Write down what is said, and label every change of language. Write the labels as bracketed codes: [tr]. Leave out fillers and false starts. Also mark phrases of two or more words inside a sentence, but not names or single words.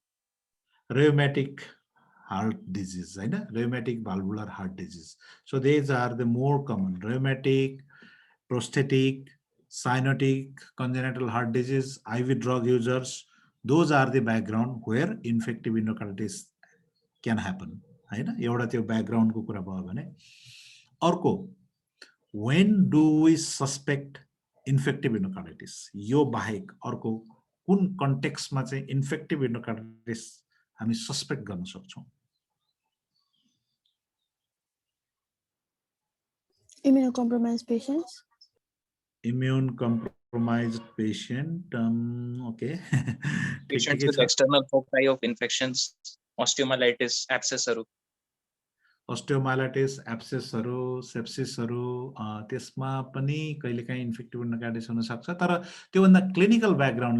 [en] Rheumatic heart disease, right? Rheumatic valvular heart disease. So these are the more common: rheumatic, prosthetic, cyanotic, congenital heart disease, IV drug users. Those are the background where infective endocarditis can happen. Right? [ne] एउटा त्यो background को कुरा भयो भने अर्को [en] when do we suspect infective endocarditis? [ne] यो बाहेक अर्को कुन कन्टेक्स्टमा चाहिँ [en] infective endocarditis [ne] हामी सस्पेक्ट गर्न सक्छौं [en] Immunocompromised patients. Immune compromised patient okay patients with external foci of infections osteomyelitis abscess [ne] हरु sepsis हरु त्यसमा पनि कहिलेकाहीँ [en] infective endocarditis [ne] हुन सक्छ तर त्यो भन्दा [en] clinical background